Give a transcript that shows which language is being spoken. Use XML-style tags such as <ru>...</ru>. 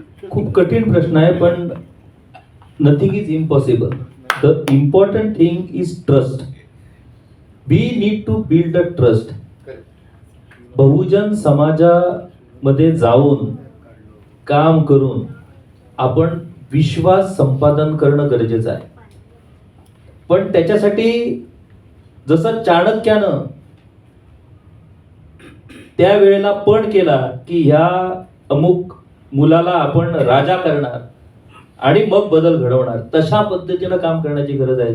<mr>खूप कठीण प्रश्न आहे पण</mr> <en>Nothing is impossible. The important thing is trust. We need to build a trust.</en> <mr>बहुजन समाजामध्ये जाऊन काम करून आपण विश्वास संपादन करणं गरजेचं आहे. पण त्याच्यासाठी जसं चाणक्यानं त्यावेळेला पण केला की ह्या अमुक मुलाला आपण राजा करणार आणि मग बदल घडवणार, तशा पद्धतीनं काम करण्याची गरज आहे.</mr>